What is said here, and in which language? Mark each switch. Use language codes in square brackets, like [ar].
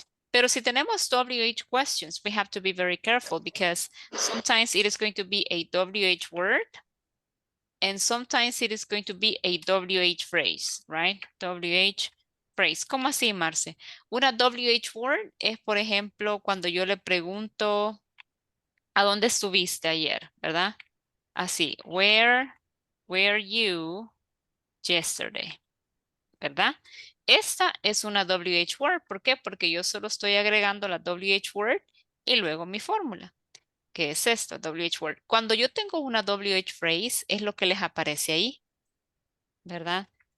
[es] Pero si tenemos [en] WH questions, we have to be very careful because sometimes it is going to be a WH word and sometimes it is going to be a WH phrase, right? WH [es] phrase. ¿Cómo así, Marce? Una WH word es, por ejemplo, cuando yo le pregunto, ¿a dónde estuviste ayer? ¿Verdad? [en] Así, where were you yesterday? [es] ¿Verdad? Esta es una WH word. ¿Por qué? Porque yo solo estoy agregando la WH word y luego mi fórmula. ¿Qué es esto? WH word. Cuando yo tengo una WH phrase, es lo que les aparece ahí, ¿verdad?